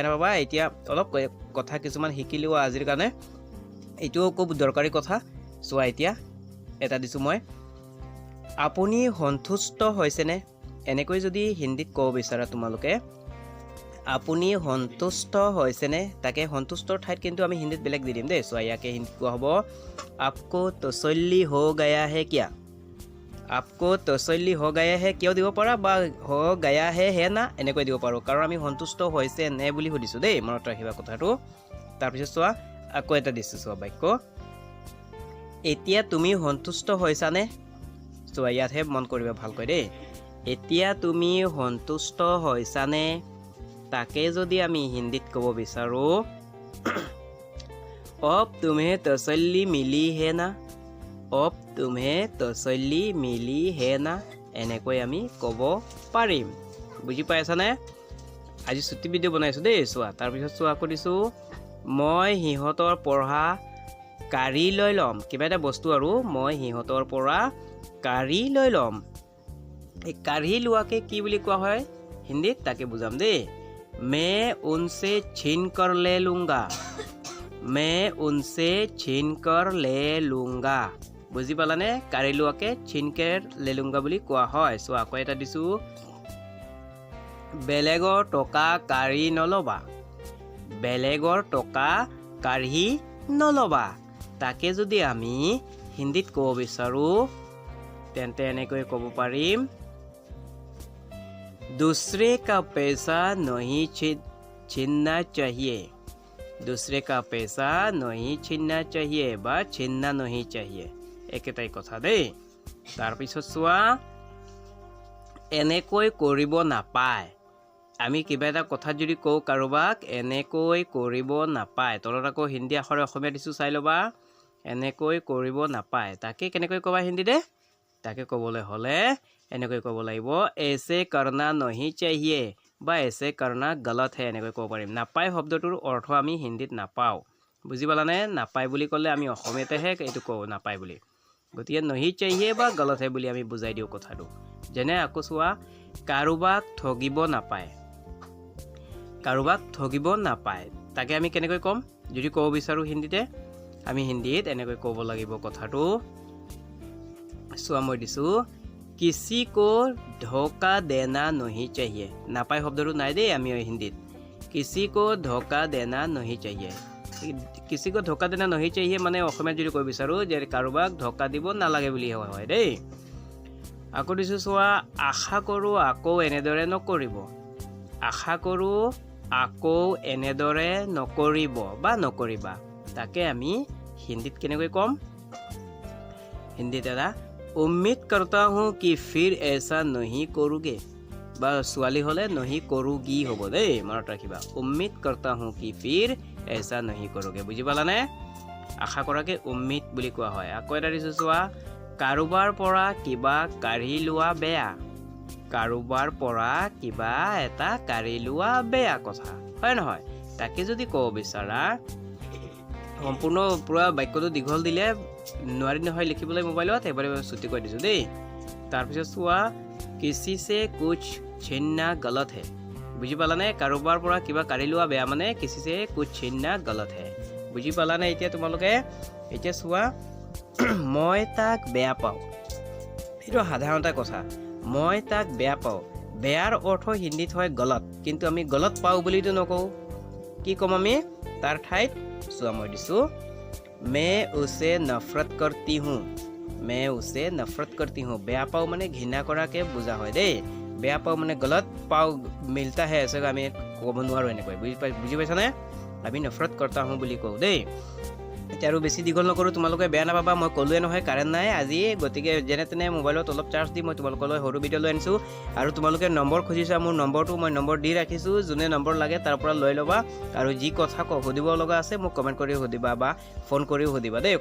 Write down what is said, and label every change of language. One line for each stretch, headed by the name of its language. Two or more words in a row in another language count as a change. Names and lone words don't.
Assamese: নাপাবা এতিয়া অলপ কথা কিছুমান শিকিলোঁ আজিৰ কাৰণে এইটোও খুব দৰকাৰী কথা চোৱা এতিয়া এটা দিছোঁ মই আপুনি সন্তুষ্ট হৈছেনে এনেকৈ যদি হিন্দীত ক'ব বিচাৰা তোমালোকে আপুনি সন্তুষ্ট হৈছেনে তাকে সন্তুষ্টৰ ঠাইত কিন্তু আমি হিন্দীত বেলেগ দি দিম দেই চোৱা ইয়াকে হিন্দীত কোৱা হ'ব आपको
Hindi: तसल्ली हो गया है क्या आपको तसल्ली हो गया है
Assamese: কিয় দিব পাৰা বা
Hindi: हो गया है
Assamese: না এনেকৈ দিব পাৰোঁ কাৰণ আমি সন্তুষ্ট হৈছে নে বুলি সুধিছোঁ দেই মনত ৰাখিবা কথাটো তাৰপিছত চোৱা আকৌ এটা দিছোঁ চোৱা বাক্য এতিয়া তুমি সন্তুষ্ট হৈছানে চোৱা ইয়াতহে মন কৰিবা ভালকৈ দেই এতিয়া তুমি সন্তুষ্ট হৈছানে তাকে যদি আমি হিন্দীত ক'ব বিচাৰোঁ
Hindi: अब तुम्हें तसल्ली मिली है ना अब तुम्हें तसल्ली मिली है ना
Assamese: এনেকৈ আমি ক'ব পাৰিম বুজি পাইছানে আজি ছুটি ভিডিঅ' বনাইছোঁ দেই চোৱা তাৰপিছত চোৱা কৰিছোঁ মই সিহঁতৰ পৰা কাঢ়ি লৈ ল'ম কিবা এটা বস্তু আৰু মই সিহঁতৰ পৰা কাঢ়ি লৈ ল'ম এই কাঢ়ি লোৱাকে কি বুলি কোৱা হয় হিন্দীত তাকে বুজাম দেই
Hindi: मैं उनसे छीन कर ले लूँगा मैं उनसे छीन कर ले लूँगा
Assamese: বুজি পালানে কাঢ়ি লোৱাকে
Hindi: छीन कर ले लूँगा
Assamese: বুলি কোৱা হয় চোৱা আকৌ এটা দিছোঁ বেলেগৰ টকা কাঢ়ি নল'বা বেলেগৰ টকা কাঢ়ি নল'বা তাকে যদি আমি হিন্দীত ক'ব বিচাৰোঁ তেন্তে এনেকৈ ক'ব পাৰিম
Hindi: दूसरे का पैसा नहीं छीनना चाहिए दूसरे का पैसा नहीं छीनना चाहिए
Assamese: বা
Hindi: छीनना नहीं चाहिए
Assamese: একেটাই কথা দেই তাৰপিছত চোৱা এনেকৈ কৰিব নাপায় আমি কিবা এটা কথা যদি কওঁ কাৰোবাক এনেকৈ কৰিব নাপায় তলত আকৌ হিন্দী আখৰে অসমীয়া দিছোঁ চাই ল'বা এনেকৈ কৰিব নাপায় তাকে কেনেকৈ ক'বা হিন্দীতে তাকে ক'বলৈ হ'লে এনেকৈ ক'ব লাগিব
Hindi: ऐसे करना नहीं चाहिए
Assamese: বা
Hindi: ऐसे करना गलत
Assamese: है এনেকৈ ক'ব পাৰিম নাপায় শব্দটোৰ অৰ্থ আমি হিন্দীত নাপাওঁ বুজি পালানে নাপায় বুলি ক'লে আমি অসমীয়াতেহে এইটো কওঁ নাপায় বুলি গতিকে
Hindi: नहीं चाहिए
Assamese: বা
Hindi: गलत है
Assamese: বুলি আমি বুজাই দিওঁ কথাটো যেনে আকৌ চোৱা কাৰোবাক ঠগিব নাপায় কাৰোবাক ঠগিব নাপায় তাকে আমি কেনেকৈ ক'ম যদি ক'ব বিচাৰোঁ হিন্দীতে আমি হিন্দীত এনেকৈ ক'ব লাগিব কথাটো চোৱা মই দিছোঁ
Hindi: किसी को धोखा देना नहीं चाहिए
Assamese: नापाय शब्दটো নাই দেই আমি হিন্দীত किसी
Hindi: को धोखा देना नहीं चाहिए किसी को धोखा देना नहीं चाहिए
Assamese: মানে অসমীয়াত যদি কৈ বিচাৰোঁ যে কাৰোবাক ধোকা দিব নালাগে বুলি হয় দেই আকৌ দিছোঁ চোৱা আশা কৰোঁ আকৌ এনেদৰে নকৰিব আশা কৰোঁ আকৌ এনেদৰে নকৰিব বা নকৰিবা তাকে আমি হিন্দীত কেনেকৈ ক'ম হিন্দীত এটা
Hindi: उम्मीद करता हूँ कि फिर ऐसा नहीं करोगे
Assamese: বা ছোৱালী হ'লে
Hindi: नहीं करोगी
Assamese: হ'ব দেই মনত ৰাখিবা
Hindi: उम्मीद करता हूँ कि फिर ऐसा नहीं करोगे
Assamese: বুজি পালানে আশা কৰাকে उम्मीद বুলি কোৱা হয় আকৌ এটা দিছোঁ চোৱা কাৰোবাৰ পৰা কিবা কাঢ়ি লোৱা বেয়া কাৰোবাৰ পৰা কিবা এটা কাঢ়ি লোৱা বেয়া কথা হয় নহয় তাকে যদি ক'ব বিচাৰা সম্পূৰ্ণ পুৰা বাক্যটো দীঘল দিলে নোৱাৰি নহয় লিখিবলৈ মোবাইলত এবাৰে ছুটি কৰি দিছোঁ দেই তাৰপিছত চোৱা
Hindi: किसी से कुछ छीनना गलत है
Assamese: বুজি পালানে কাৰোবাৰ পৰা কিবা কাঢ়ি লোৱা বেয়া মানে
Hindi: किसी से कुछ छीनना गलत है
Assamese: বুজি পালানে এতিয়া তোমালোকে এতিয়া চোৱা মই তাক বেয়া পাওঁ এইটো সাধাৰণ এটা কথা মই তাক বেয়া পাওঁ বেয়াৰ অৰ্থ হিন্দীত হয় গলত কিন্তু আমি গলত পাওঁ বুলিতো নকওঁ কি ক'ম আমি তাৰ ঠাইত চোৱা মই দিছোঁ
Hindi: मैं उसे नफरत करती हूँ मैं उसे नफरत करती हूँ
Assamese: বেয়া পাওঁ মানে ঘৃণা কৰাকে বুজা হয় দেই বেয়া পাওঁ মানে গলত পাওঁ
Hindi: मिलता है ऐसे
Assamese: আমি ক'ব নোৱাৰোঁ এনেকৈ বুজি পাইছানে আমি
Hindi: नफरत करता हूँ
Assamese: বুলি কওঁ দেই এতিয়া আৰু বেছি দীঘল নকৰোঁ, তোমালোকে বেয়া নাপাবা, মই ক'লোৱে নহয় কাৰেণ্ট নাই আজি, গতিকে যেনে তেনে মোবাইলত অলপ চাৰ্জ দি মই তোমালোকলৈ সৰু ভিডিঅ' লৈ আনিছোঁ। আৰু তোমালোকে নম্বৰ খুজিছা, মোৰ নম্বৰটো মই নম্বৰ দি ৰাখিছোঁ, যোনে নম্বৰ লাগে তাৰ পৰা লৈ ল'বা। আৰু যি কথা সুধিব লগা আছে মোক কমেণ্ট কৰি সুধিবা বা ফোন কৰিও সুধিবা দেই।